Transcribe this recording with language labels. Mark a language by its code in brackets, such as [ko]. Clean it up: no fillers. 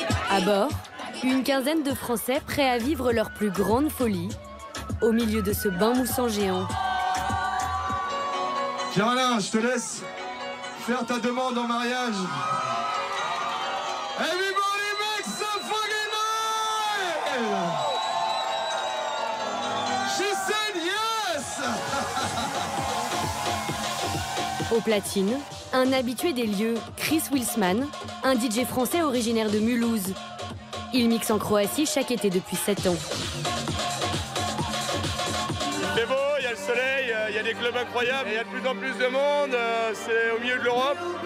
[fr] À bord, une quinzaine de Français prêts à vivre leur plus grande folie, au milieu de ce bain moussant géant. Pierre-Alain, je te laisse faire ta demande en mariage. [en] Everybody make some fucking noise! She said yes! [fr] Au platine, un habitué des lieux, Chris Wilsman, un DJ français originaire de Mulhouse. Il mixe en Croatie chaque été depuis 7 ans. C'est beau, il y a le soleil, il y a des clubs incroyables, il y a de plus en plus de monde, c'est au milieu de l'Europe.